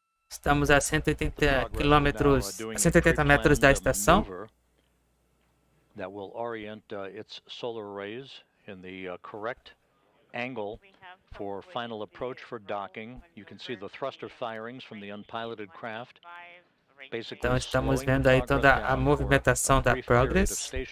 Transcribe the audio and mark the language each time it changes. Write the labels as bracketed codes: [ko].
[pt] Estamos a 180 quilômetros, a 180 metros da estação. [en] That will orient its solar arrays in the correct angle for final approach for docking. You can see the thruster firings from the unpiloted craft. [pt] Então estamos vendo aí toda a movimentação da Progress.